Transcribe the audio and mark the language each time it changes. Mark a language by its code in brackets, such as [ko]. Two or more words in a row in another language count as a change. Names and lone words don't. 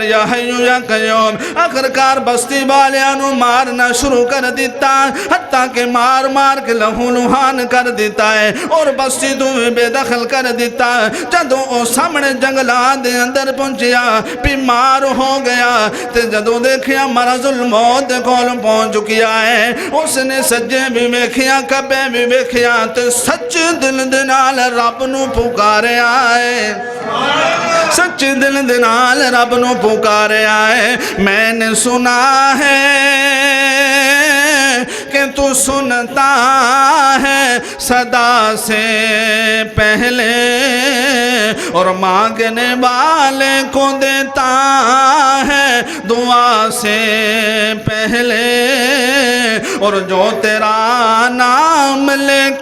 [ar] یا حیو یا قیوم [pa] آخرکار بستی والیانو مارنا شروع کر دیتا حتیٰ کہ مار مار کے لہو لہان کر دیتا ہے اور بستی تو بے دخل کر دیتا جدوں او سامنے جنگلات دے اندر پہنچیا بیمار ہو گیا تے جدوں دیکھیا مرض الموت کول پہنچ چکیا ہے اس نے سجے بھی ویکھیا کبے بھی ویکھیا تے سچ دل دے نال رب نو پکارے آئے سچ دل دے نال رب نو پکارے آئے [ur] میں نے سنا ہے کہ تو سنتا ہے صدا سے پہلے اور مانگنے والے کو دیتا ہے دعا سے پہلے اور جو تیرا نام لے